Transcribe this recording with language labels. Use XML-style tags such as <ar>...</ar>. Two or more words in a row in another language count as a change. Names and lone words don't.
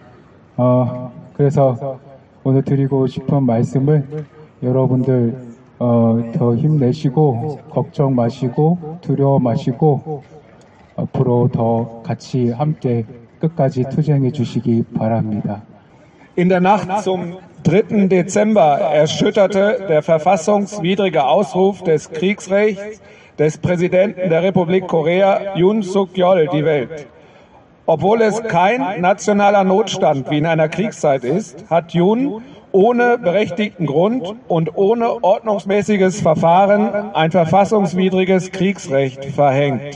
<ko>그래서 오늘 드리고 싶은 말씀을 여러분들 더 힘내시고 걱정 마시고 두려워 마시고 앞으로 더 같이 함께 끝까지 투쟁해 주시기 바랍니다.</ko> <de>In der Nacht zum 3. Dezember erschütterte der verfassungswidrige Ausruf des Kriegsrechts des Präsidenten der Republik Korea, Yoon Suk-yeol, die Welt. Obwohl es kein nationaler Notstand wie in einer Kriegszeit ist, hat Yoon ohne berechtigten Grund und ohne ordnungsmäßiges Verfahren ein verfassungswidriges Kriegsrecht verhängt.</de>